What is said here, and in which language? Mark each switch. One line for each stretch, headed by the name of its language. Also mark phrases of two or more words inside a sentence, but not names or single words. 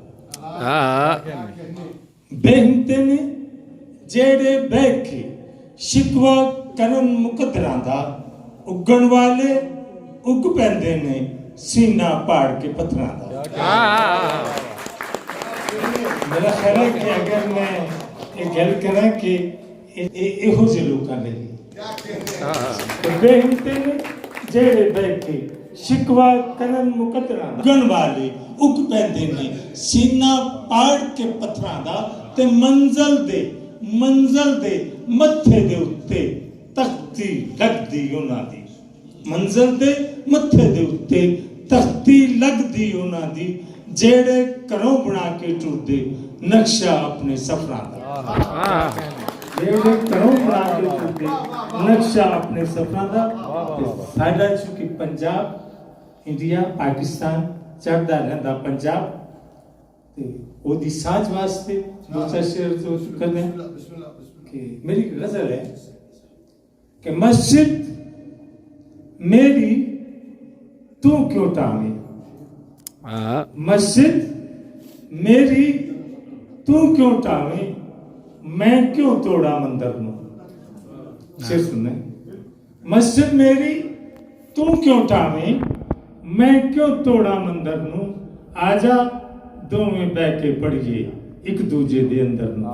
Punjabi: ਬੇਹਿੰਮਤੇ ਨੇ ਜੇੜ੍ਹੇ ਬਹਿ ਕੇ ਸ਼ਿਕਵਾ ਕਰਨ ਮੁਕੱਦਰਾਂ ਦਾ ਉੱਗਣ ਵਾਲੇ ਉੱਗ ਪੈਂਦੇ ਨੇ ਸੀਨਾ ਪਾੜ ਕੇ ਪੱਥਰਾਂ ਦਾ ਮੇਰਾ ਖ਼ਿਆਲ ਹੈ ਕਿ ਅਗਰ ਮੈਂ ਇੱਕ ਗੱਲ ਕਰਾਂ ਕਿ ਇਹੋ ਜੇ ਲੋਕਾਂ ਲਈ ਬੇਹਿੰਮਤੇ ਨੇ ਜੇੜ੍ਹੇ ਬਹਿ ਕੇ ਸ਼ਿਕਵਾ ਕਰਨ ਮੁਕੱਦਰਾਂ ਦਾ ਉੱਗਣ ਵਾਲੇ ਉੱਗ ਪੈਂਦੇ ਨੇ ਸੀਨਾ ਪਾੜ ਕੇ ਪੱਥਰਾਂ ਦਾ ਤੇ मंਜ਼ਲ ਦੇ ਮੱਥੇ ਦੇ ਉੱਤੇ ਤਖਤੀ ਲੱਗਦੀ ਉਹਨਾਂ ਦੀ ਮੰਜ਼ਲ ਦੇ ਮੱਥੇ ਦੇ ਉੱਤੇ ਤਖਤੀ ਲੱਗਦੀ ਉਹਨਾਂ ਦੀ ਜਿਹੜੇ ਘਰੋਂ ਬਣਾ ਕੇ ਟੁਰਦੇ ਨਕਸ਼ਾ ਆਪਣੇ ਸਫ਼ਰਾਂ ਦਾ ਜਿਹੜੇ ਘਰੋਂ ਬਣਾ ਕੇ ਟੁਰਦੇ ਨਕਸ਼ਾ ਆਪਣੇ ਸਫ਼ਰਾਂ ਦਾ ਸਾਡਾ ਚੁੱਕੀ ਪੰਜਾਬ ਇੰਡੀਆ ਪਾਕਿਸਤਾਨ ਚੜ੍ਹਦਾ ਰਹਿੰਦਾ ਪੰਜਾਬ ਤੇ ਉਹਦੀ ਸਾਂਝ ਵਾਸਤੇ
Urdu: دوسرا شعر تو کر دیں کہ میری غزل ہے کہ
Punjabi: ਮਸਜਿਦ ਮੇਰੀ ਤੂੰ ਕਿਉਂ ਟਾਂਗੇ ਮਸਜਿਦ ਮੇਰੀ ਤੂੰ ਕਿਉਂ ਟਾਵੇ ਮੈਂ ਕਿਉਂ ਤੋੜਾਂ ਮੰਦਿਰ ਨੂੰ।
Urdu: شعر سننے.
Punjabi: ਮਸਜਿਦ ਮੇਰੀ ਤੂੰ ਕਿਉਂ ਟਾਵੇ ਮੈਂ ਕਿਉਂ ਤੋੜਾਂ ਮੰਦਿਰ ਨੂੰ। ਆਜਾ ਦੋਵੇਂ ਬਹਿ ਕੇ ਪੜ੍ਹੀਏ ਇੱਕ ਦੂਜੇ ਦੇ ਅੰਦਰ ਨੂੰ।